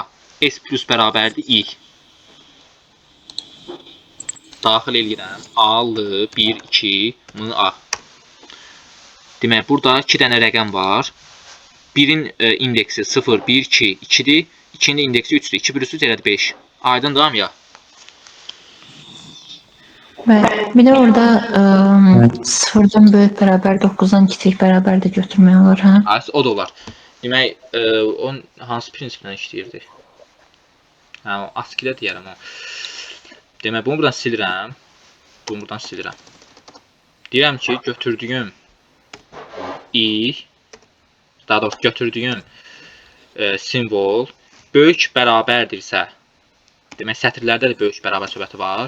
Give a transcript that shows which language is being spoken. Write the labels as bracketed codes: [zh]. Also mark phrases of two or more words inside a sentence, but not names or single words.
[az] S plus bərabərdir I. Daxil eləyirəm. A-lı 1, 2, M, A. Demək, burada 2 dənə rəqəm var. Birin indeksi 0, 1, 2, 2-dir. 2-nin indeksi 3-dür. 2 bir 3 elədir 5. Aydındır mı ya? [tr] Ve bir de orada sıfırdan büyük beraber 9'dan kiçik beraber de götürmeye olur ha. [az] O da olar. Demək, o hansı prinsiplə işləyirdi? Hə, o ASCII-də deyərəm o. Demək, bunu buradan silirəm. Bunu buradan silirəm. Deyirəm ki, götürdüyüm i, daha doğrusu götürdüyüm simvol böyük bərabərdirsə, demək, sətirlərdə də böyük bərabər söhbəti var.